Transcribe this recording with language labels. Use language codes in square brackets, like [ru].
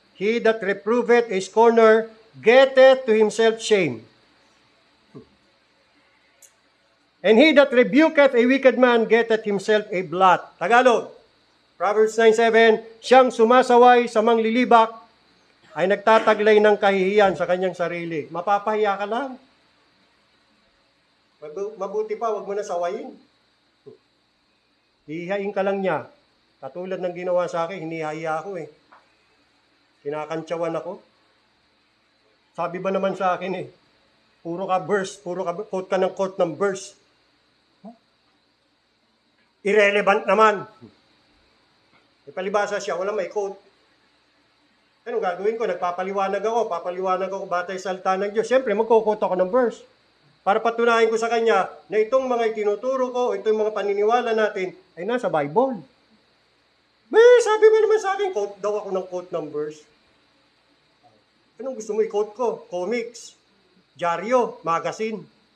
[en] He that reproveth a scorner getteth to himself shame. And he that rebuketh a wicked man getteth himself a blot. [tl] Tagalog. Proverbs 9:7. Siyang sumasaway sa manglilibak ay nagtataglay ng kahihiyan sa kanyang sarili. Mapapahiya ka lang. Mabuti pa, wag mo na sawayin. Hihiyain ka lang niya. Katulad ng ginawa sa akin, hinihiya ako eh. Kinakantsawan ako. Sabi ba naman sa akin eh, puro ka verse, quote ka ng verse. Irrelevant naman. Palibasa siya, wala may quote. Anong gagawin ko? Papaliwanag ako batay sa salita ng Diyos. Siyempre, magkukot ako ng verse. Para patunayan ko sa kanya na itong mga itinuturo ko, itong mga paniniwala natin, ay nasa Bible. Sabi mo naman sa akin, quote daw ako ng quote ng verse. Anong gusto mo i-quote ko? Comics, dyaryo, magazine.